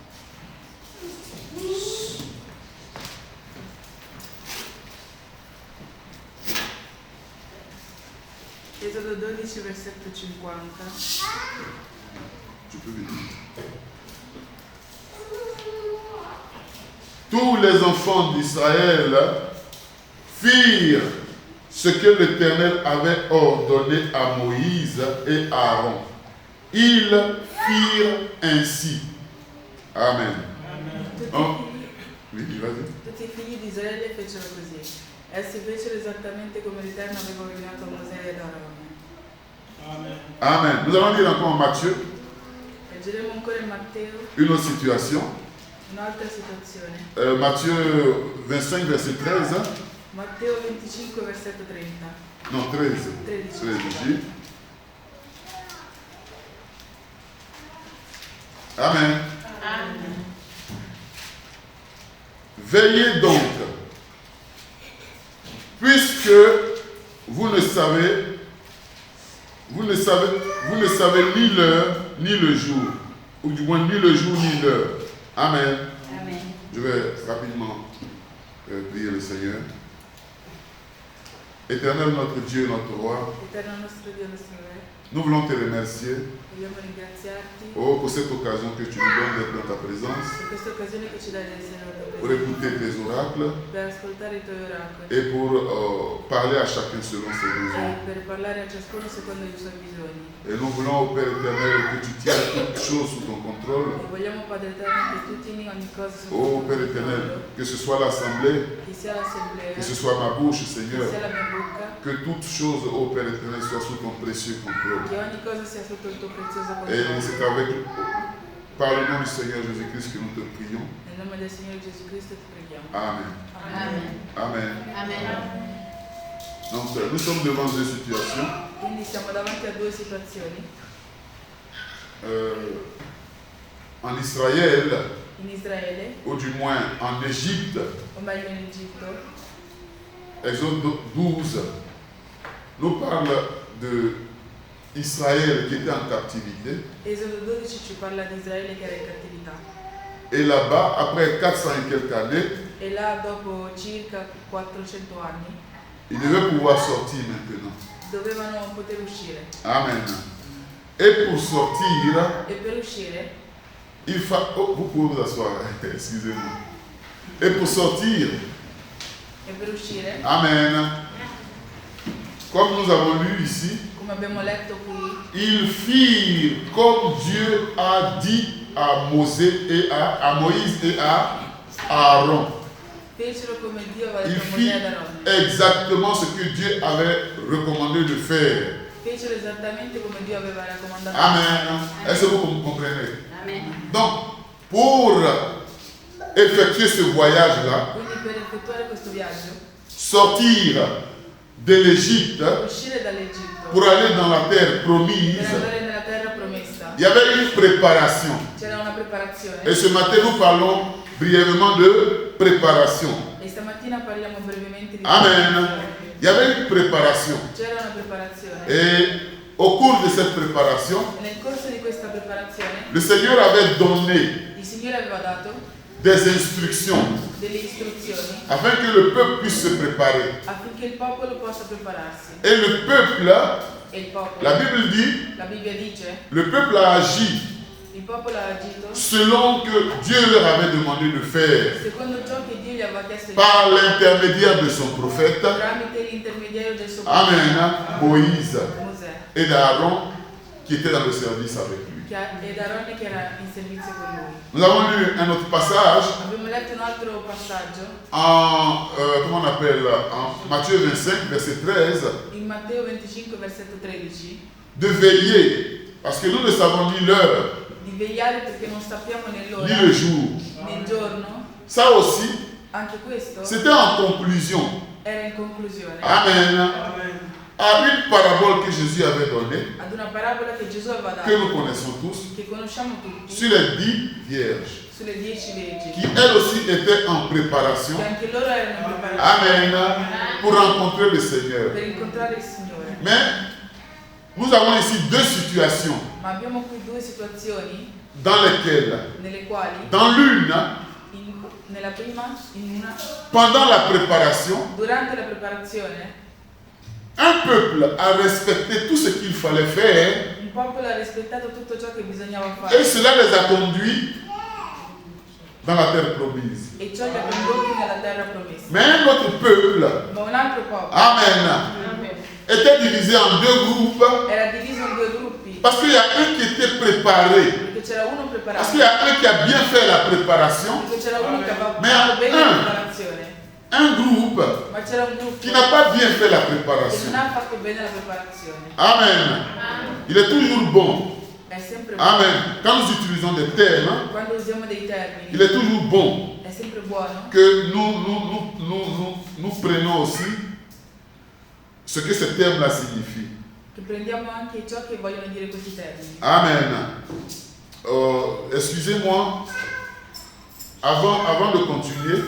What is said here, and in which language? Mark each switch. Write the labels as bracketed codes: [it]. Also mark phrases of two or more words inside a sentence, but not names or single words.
[it] Esodo 12, versetto 50. [fr] Tu peux venir. Tous les enfants d'Israël firent ce que l'Éternel avait ordonné à Moïse et à Aaron. Ils firent ainsi. Amen. Oh. Oui, vas-y. [it] Tutti I figli di Israele fecero così. Essi fecero esattamente come l'Eterno aveva ordinato a Mosè ed Aarone. Amen. Amen. [fr] Nous allons lire encore Matthieu. [it] Leggeremo ancora in Matteo [fr] Une autre situation. [it] un'altra situazione. [fr] Matthieu 25, verset 13. [it] Matteo 25, versetto 30. [fr] Non, 13. 13. 13. Amen. Amen. Veillez donc, puisque vous ne savez ni l'heure ni le jour, ou du moins ni le jour ni l'heure. Amen. Amen. Je vais rapidement prier le Seigneur. Éternel notre Dieu, notre roi, [it] Eterno nostro Dio, nostro Re, [fr] nous voulons te remercier [it] vogliamo ringraziarti [fr] pour cette occasion que tu nous donnes d'être dans ta présence, [it] per questa occasione che ci dai di essere nella tua [fr] pour [it] presenza, [fr] écouter tes oracles [it] per ascoltare i tuoi oracoli [fr] et pour parler à chacun selon ses besoins. [it] e per parlare a ciascuno secondo i suoi bisogni. [fr] Et nous voulons, au Père éternel, que tu tiennes toutes choses sous ton contrôle. [it] E vogliamo, Padre Eterno, che tu tieni ogni cosa sotto Oh il tuo [fr] Père [it] controllo, [fr] éternel, que ce soit l'assemblée, [it] che sia l'assemblea, [fr] que ce soit ma bouche, [it] che [fr] Seigneur, [it] sia la mia bocca, [fr] que toute chose, ô Père éternel, soit sous ton précieux contrôle. [it] che ogni cosa sia sotto il tuo prezioso [fr] Et [it] controllo. [fr] c'est par le nom du Seigneur Jésus-Christ que nous te prions. [it] Nel nome del Signore Gesù Cristo ti preghiamo. Amen. Amen. Amen. Amen. [fr] Donc, nous sommes devant deux situations. [it] Quindi siamo davanti a due situazioni. [fr] En Israël, [it] In Israele, [fr] ou du moins en Égypte, [it] o meglio in Egitto, [fr] Exode 12 nous parle de Israël qui était en captivité. [it] Esodo 12 ci parla di Israele che era in cattività. [fr] Et là-bas, après 400 et quelques années, [it] E là, dopo circa 400 anni, [fr] ils devaient pouvoir sortir maintenant. [it] dovevano poter uscire. [fr] Amen. Et pour sortir, [it] E per uscire, [fr] il faut... Oh, vous pouvez vous asseoir, excusez-moi. Et pour sortir, Amen. Comme nous avons lu ici, [it] come abbiamo letto qui, [fr] ils firent comme Dieu a dit à Moïse et à Aaron. [it] fecero come Dio aveva [fr] Ils [it] detto a Mosè [fr] firent [it] ed Aarone. [fr] exactement ce que Dieu avait recommandé de faire. [it] Fecero esattamente come Dio aveva raccomandato. Amen. [fr] Est-ce que vous comprenez? Amen. Donc, pour effectuer ce voyage-là, [it] Quindi per effettuare questo viaggio, [fr] sortir de l'Égypte [it] uscire dall'Egitto [fr] pour aller dans la terre [it] per [fr] promise, [it] andare nella terra promessa. [fr] il y avait une préparation. [it] C'era una preparazione. [fr] Et ce matin, nous parlons brièvement de préparation. [it] E stamattina parliamo brevemente di Amen. preparazione. [fr] Il y avait une préparation. [it] C'era una preparazione. [fr] Et au cours de cette préparation, [it] E nel corso di questa preparazione [fr] le Seigneur avait donné [it] il Signore aveva dato [fr] des instructions [it] delle istruzioni [fr] afin que le peuple puisse se préparer. [it] affinché il popolo possa prepararsi. [fr] Et le peuple, [it] E il popolo, [fr] la Bible dit, [it] la Bibbia dice, [fr] le peuple a agi [it] il popolo ha agito [fr] selon que Dieu leur avait demandé de faire [it] secondo ciò che Dio gli aveva chiesto di [fr] par [it] fare [fr] l'intermédiaire de son prophète, [it] tramite l'intermediario del suo [fr] Amen, Moïse [it] Mosè [fr] et d'Aaron qui étaient dans le service avec lui. [it] ed Aarone che era in servizio con lui. [fr] Nous avons lu un autre passage [it] Abbiamo letto un altro passaggio [fr] en, comment on appelle, en Matthieu 25, verset 13, [it] in Matteo 25 versetto 13 [fr] de veiller, parce que nous ne savons ni l'heure, [it] di vegliare perché non sappiamo [fr] ni [it] nell'ora [fr] le jour. [it] nel giorno. [fr] Ça aussi, [it] Anche questo [fr] c'était en conclusion. [it] era in conclusione Amen. Amen. [fr] À une parabole que Jésus avait donnée, [it] ad una parabola che Gesù aveva [fr] que nous [it] dato, [fr] connaissons tous, [it] che conosciamo tutti, [fr] sur les 10 vierges, [it] sulle 10 vergini, [fr] qui elles aussi étaient en préparation. [it] che anche loro erano in preparazione Amen. [fr] Pour rencontrer le Seigneur. [it] per incontrare il Signore. [fr] Mais nous avons ici deux situations [it] Ma abbiamo qui due situazioni [fr] dans lesquelles, [it] nelle quali, [fr] dans l'une, [it] nella prima, in una, [fr] pendant la préparation, [it] durante la preparazione, [fr] un peuple a respecté tout ce qu'il fallait faire [it] un popolo ha rispettato tutto ciò che bisognava [fr] et [it] fare [fr] cela les a conduits dans la terre promise. [it] e ciò li ha condotti nella terra promessa. [fr] Mais un autre peuple, [it] Ma un altro popolo [fr] Amen, était divisé en deux groupes [it] era diviso in due gruppi [fr] parce qu'il y a un qui était préparé, [it] perché c'era uno [fr] parce [it] preparato, [fr] qu'il y a un qui a bien fait la préparation, [it] perché c'era uno che aveva Ma fatto bene la un- preparazione, [fr] un groupe [it] ma c'era un gruppo [fr] qui n'a pas bien fait la [it] che [fr] préparation. [it] non ha fatto bene la preparazione. [fr] Amen. Il est toujours bon. [it] È sempre buono. Amen. [fr] Quand nous utilisons des termes, [it] Quando usiamo dei termini [fr] il est toujours bon [it] è sempre buono [fr] que nous prenons aussi ce que ces termes-là signifient. [it] che prendiamo anche ciò che vogliono dire questi termini. Amen. [fr] Excusez-moi, avant de continuer,